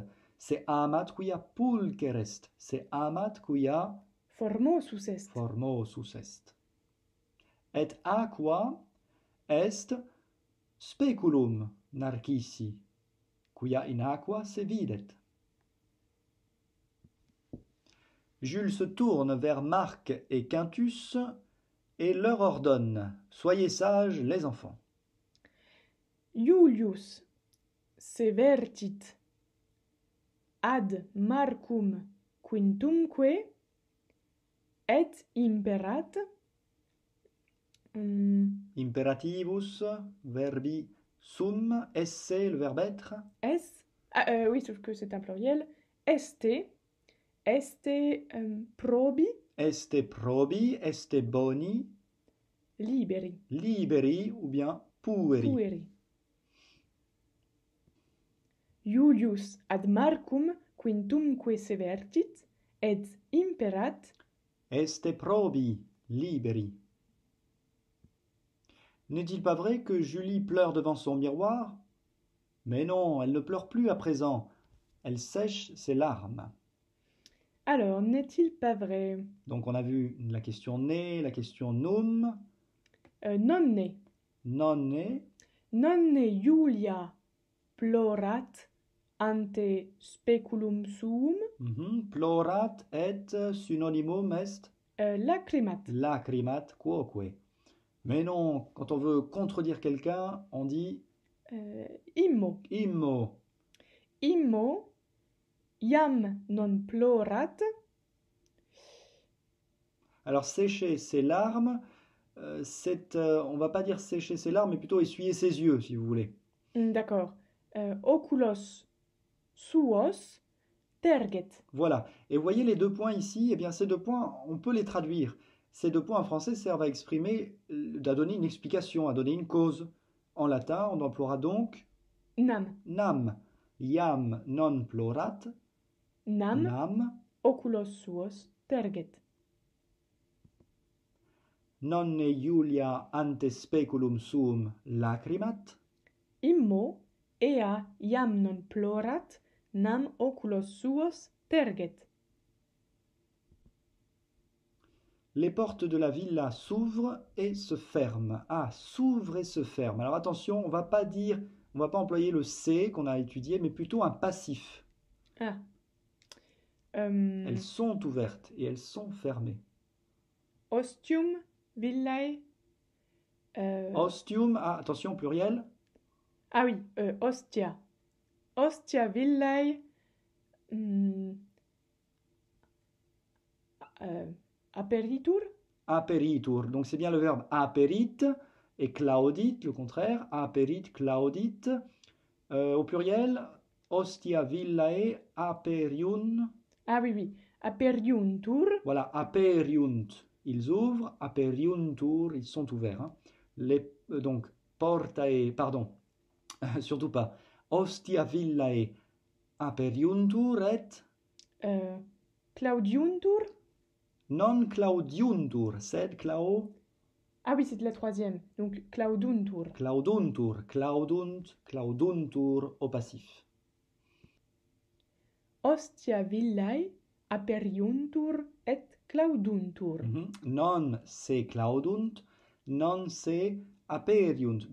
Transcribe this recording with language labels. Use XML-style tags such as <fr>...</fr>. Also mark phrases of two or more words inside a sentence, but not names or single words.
<la>Se amat quia pulcher est, se amat quia Formosus est. formosus est. Et aqua est speculum Narcissi, quia in aqua se videt.</la> <fr>Jules se tourne vers Marc et Quintus et leur ordonne: Soyez sages, les enfants.</fr> <la>Iulius severtit ad Marcum quintumque et imperat Imperativus verbi sum, esse,</la> <fr>le verbe être. oui, sauf que c'est un pluriel.</fr> <la>Este probi Este probi, este boni, liberi.</la> <fr>liberi ou bien pueri.</fr> <la>Iulius ad Marcum quintumque severtit et imperat. Este probi, liberi.</la> <fr>N'est-il pas vrai que Julie pleure devant son miroir? Mais non, elle ne pleure plus à présent. Elle sèche ses larmes. Alors, n'est-il pas vrai? Donc on a vu la question ne, la question num.</fr> <la>Nonne. Nonne. Nonne Julia plorat ante speculum suum. Plorat et synonymum est Lacrimat. lacrimat quoque.</la> <fr>Mais non, quand on veut contredire quelqu'un, on dit</fr> <la>Immo. immo. Immo iam non plorat.</la> <fr>Alors sécher ses larmes, on va pas dire sécher ses larmes, mais plutôt essuyer ses yeux, si vous voulez. D'accord.</fr> <la>Oculos suos terget.</la> <fr>Voilà. Et vous voyez les deux points ici, eh bien ces deux points, on peut les traduire. Ces deux points en français servent à exprimer, à donner une explication, à donner une cause. En latin, on emploiera donc</fr> <la>Nam. nam. Iam non plorat. Nam. Oculos suos terget. Nonne Julia ante speculum suum lacrimat. Immo ea iam non plorat, nam oculos suos terget.</la> <fr>Les portes de la villa s'ouvrent et se ferment. Ah, s'ouvrent et se ferment. Alors attention, on va pas employer le C qu'on a étudié, mais plutôt un passif. Ah. Elles sont ouvertes et elles sont fermées.</fr> <la>Ostium villae. Ostium,</la> <fr>attention, pluriel. Ah oui,</fr> <la>ostia. Ostia villae. Aperitur. Aperitur.</la> <fr>Donc c'est bien le verbe</fr> <la>aperit et claudit,</la> <fr>le contraire.</fr> <la>Aperit, claudit.</la> <fr>Au pluriel,</fr> <la>ostia villae aperiun.</la> <fr>Ah oui. Aperiuntur. Voilà, aperiunt. Ils ouvrent, aperiuntur, ils sont ouverts. Donc, Surtout pas.</fr> <la>Ostia villae aperiuntur et Claudiuntur? non claudiuntur, sed</la> <fr>Ah oui, c'est de la troisième. Donc clauduntur.</fr> <la>clauduntur, clauduntur</la> <fr>au passif.</fr> <la>Ostia villae aperiuntur et clauduntur. Non se claudunt, non se aperiunt.</la>